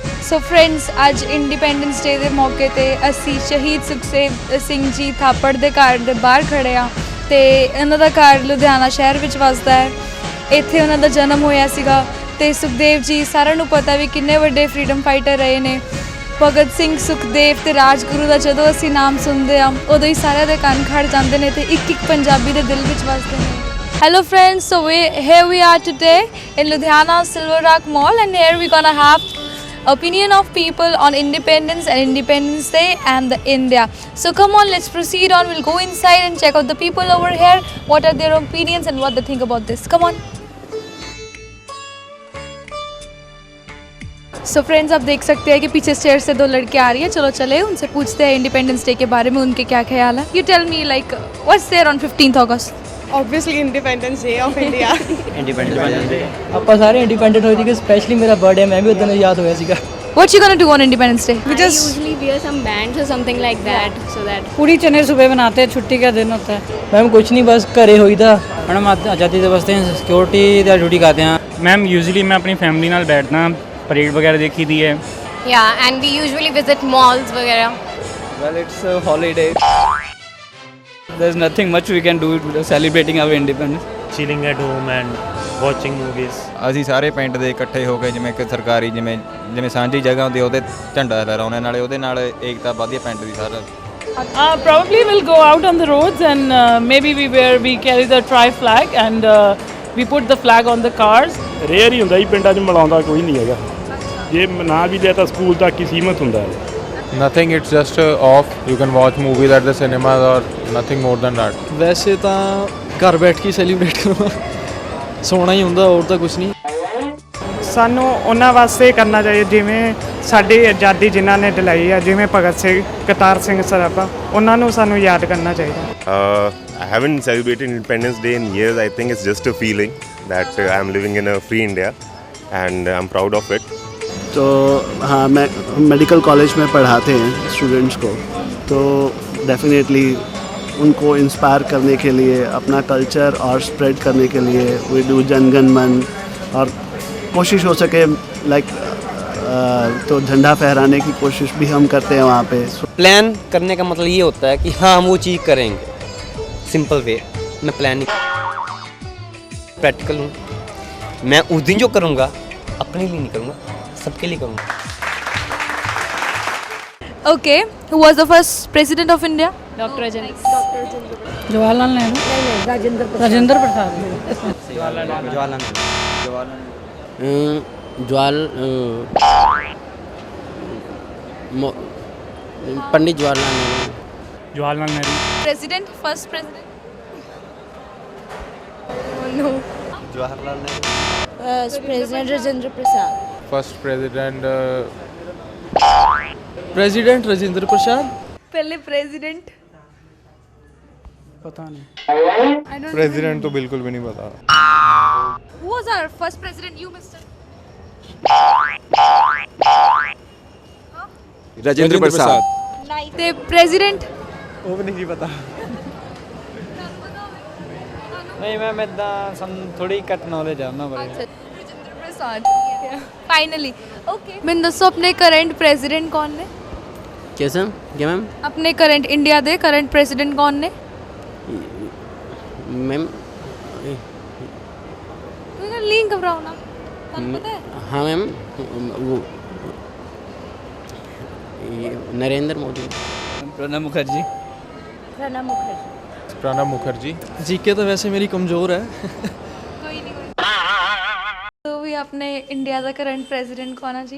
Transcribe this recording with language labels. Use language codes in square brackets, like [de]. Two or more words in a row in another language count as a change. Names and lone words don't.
[en] So friends [pa] ਅੱਜ ਇੰਡੀਪੈਂਡੈਂਸ ਡੇ ਦੇ ਮੌਕੇ ਤੇ ਅਸੀਂ ਸ਼ਹੀਦ ਸੁਖਦੇਵ ਸਿੰਘ ਜੀ ਥਾਪੜ ਦੇ ਘਰ ਦੇ ਬਾਹਰ ਖੜੇ ਆ ਤੇ ਇਹਨਾਂ ਦਾ ਘਰ ਲੁਧਿਆਣਾ ਸ਼ਹਿਰ ਵਿੱਚ ਵਸਦਾ ਹੈ। ਇੱਥੇ ਉਹਨਾਂ ਦਾ ਜਨਮ ਹੋਇਆ ਸੀਗਾ ਤੇ ਸੁਖਦੇਵ ਜੀ ਸਾਰਿਆਂ ਨੂੰ ਪਤਾ ਵੀ ਕਿੰਨੇ ਵੱਡੇ [en] freedom fighter [pa] ਰਹੇ ਨੇ। ਭਗਤ ਸਿੰਘ ਸੁਖਦੇਵ ਤੇ ਰਾਜਗੁਰੂ ਦਾ ਜਦੋਂ ਅਸੀਂ ਨਾਮ ਸੁਣਦੇ ਆ ਉਦੋਂ ਹੀ ਸਾਰਿਆਂ ਦੇ ਕੰਨ ਖੜ ਜਾਂਦੇ ਨੇ ਤੇ ਇੱਕ ਇੱਕ ਪੰਜਾਬੀ ਦੇ ਦਿਲ ਵਿੱਚ ਵਸਦੇ ਨੇ। [en] Hello friends, so here we are today in Ludhiana Silver Rock Mall and here we're gonna have opinion of people on independence and Independence Day and the India. So come on, let's proceed on. We'll go inside and check out the people over here. What are their opinions and what they think about this. Come on. So friends, [hi] आप देख सकते हैं कि पीछे स्टेयर से दो लड़के आ रही है। चलो चले उनसे पूछते हैं इंडिपेंडेंस डे के बारे में उनके क्या ख्याल है। [en] You tell me like what's there on 15th August? Obviously Independence Day of India. [pa] ਇੰਡੀਪੈਂਡੈਂਸ ਡੇ ਆਪਾਂ ਸਾਰੇ ਇੰਡੀਪੈਂਡੈਂਟ ਹੋਏ ਸੀਗੇ ਸਪੈਸ਼ਲੀ ਮੇਰਾ ਬਰਥਡੇ ਮੈਂ ਵੀ ਉਦੋਂ ਯਾਦ ਹੋਇਆ ਸੀਗਾ [en] What you gonna do on Independence Day? We I just usually wear some bands or something like that, so that [hi] पूरी चने सुबह बनाते हैं छुट्टी का दिन होता है मैम कुछ नहीं बस [pa] ਘਰੇ ਹੋਈਦਾ [hi] मैडम आज़ादी दिवस [pa] ਤੇ ਸਿਕਿਉਰਿਟੀ ਦਾ ਡਿਊਟੀ ਕਰਦੇ ਹਾਂ ਮੈਮ ਯੂਜੂਲੀ ਮੈਂ ਆਪਣੀ ਫੈਮਿਲੀ ਨਾਲ ਬੈਠਦਾ ਪਰੇਡ ਵਗੈरह ਦੇਖੀ ਦੀ ਹੈ [en] yeah, and we usually visit malls वगैरह. well it's a holiday there's nothing much we can do celebrating our independence chilling at home and watching movies. [pa] ਅਸੀਂ ਸਾਰੇ ਪਿੰਡ ਦੇ ਇਕੱਠੇ ਹੋ ਕੇ ਜਿਵੇਂ ਕਿ ਸਰਕਾਰੀ ਜਿਵੇਂ ਸਾਂਝੀ ਜਗ੍ਹਾ ਹੁੰਦੀ ਉਹਦੇ ਝੰਡਾ ਲਹਿਰਾਉਂਦੇ ਨਾਲੇ ਉਹਦੇ ਨਾਲ ਏਕਤਾ ਵਧਦੀ ਹੈ ਪਿੰਡ ਦੀ ਸਾਰਾ [en] Probably we'll go out on the roads and maybe we carry the tri-flag and we put the flag on the cars. [pa] ਰੇਅਰ ਹੀ ਹੁੰਦਾ ਜੀ ਪਿੰਡਾਂ 'ਚ ਮਿਲਾਉਂਦਾ ਕੋਈ ਨਹੀਂ ਹੈਗਾ ਜੇ ਨਾ ਵੀ ਲਿਆ ਤਾਂ ਸਕੂਲ ਤੱਕ ਹੀ ਸੀਮਤ ਹੁੰਦਾ ਹੈ [en] Nothing, it's just off. You can watch movies at the cinemas or nothing more than that. [pa] ਵੈਸੇ ਤਾਂ ਘਰ ਬੈਠ ਕੇ ਸੈਲੀਬ੍ਰੇਟ ਕਰਨਾ ਸੋਣਾ ਹੀ ਹੁੰਦਾ ਹੋਰ ਤਾਂ ਕੁਝ ਨਹੀਂ ਸਾਨੂੰ ਉਹਨਾਂ ਵਾਸਤੇ ਕਰਨਾ ਚਾਹੀਏ ਜਿਵੇਂ ਸਾਡੀ ਆਜ਼ਾਦੀ ਜਿਨ੍ਹਾਂ ਨੇ ਦਿਲਾਈ ਆ ਜਿਵੇਂ ਭਗਤ ਸਿੰਘ ਕਰਤਾਰ ਸਿੰਘ ਸਰਾਭਾ ਉਹਨਾਂ ਨੂੰ ਸਾਨੂੰ ਯਾਦ ਕਰਨਾ ਚਾਹੀਦਾ। [en] I haven't celebrated Independence Day in years. I think it's just a feeling that I'm living in a free India and I'm proud of it. [hi] तो हाँ मैं मेडिकल कॉलेज में पढ़ाते हैं स्टूडेंट्स को तो डेफिनेटली उनको इंस्पायर करने के लिए अपना कल्चर और स्प्रेड करने के लिए [en] We do [hi] जनगण मन और कोशिश हो सके लाइक तो झंडा फहराने की कोशिश भी हम करते हैं वहाँ पे। प्लान करने का मतलब ये होता है कि हाँ हम वो चीज़ करेंगे सिंपल वे मैं प्लान नहीं प्रैक्टिकल हूँ मैं उस दिन जो करूँगा अपने लिए नहीं करूँगा सबके लिए करूँगा। [en] Okay, who was the first president of India? Dr. Rajendra. [hi] जवाहरलाल नेहरू राजेंद्र प्रसाद पंडित जवाहरलाल नेहरू [pa] ਜਵਾਹਰਲਾਲ ਨਹਿਰੂ [en] President, first president? [pa] ਜਵਾਹਰਲਾਲ ਨਹਿਰੂ [en] President Rajendra Prasad. First president, [hi] प्रेसिडेंट राजेंद्र प्रसाद पहले president? पता नहीं president तो बिल्कुल भी नहीं पता. [en] Who was our first president? You, Mr. [pa] ਰਾਜੇਂਦਰ ਪ੍ਰਸਾਦ [en] The president? [pa] ਉਹ ਵੀ ਨਹੀਂ ਪਤਾ ਨਹੀਂ ਮੈਮ ਇਦਾਂ ਸਾਨੂੰ ਥੋੜੀ ਘੱਟ ਨੌਲੇਜ ਆ ਉਹਨਾਂ ਬਾਰੇ [en] राजेंद्र प्रसाद. Finally. Okay. [pa] ਮੈਂਨੇ ਦੱਸੋ ਆਪਣੇ ਕਰੰਟ president ਕੌਣ ਨੇ? [hi] कैसे क्या मैम [pa] ਆਪਣੇ ਕਰੰਟ ਇੰਡੀਆ ਦੇ ਕਰੰਟ president ਕੌਣ ਨੇ? [hi] मैम तू ना लिंक घबराओ ना. [pa] ਤੁਹਾਨੂੰ ਪਤਾ ਹੈ? [hi] हाँ मैम वो नरेंद्र मोदी प्रणब मुखर्जी [en] Pranab Mukherjee. [hi] प्रणब मुखर्जी. जीके तो वैसे मेरी कमज़ोर है [pa] ਕੋਈ ਨਹੀਂ ਤੋ ਭੀ ਆਪਣੇ ਇੰਡੀਆ ਦਾ ਕਰੰਟ president ਕੌਣ ਆ ਜੀ?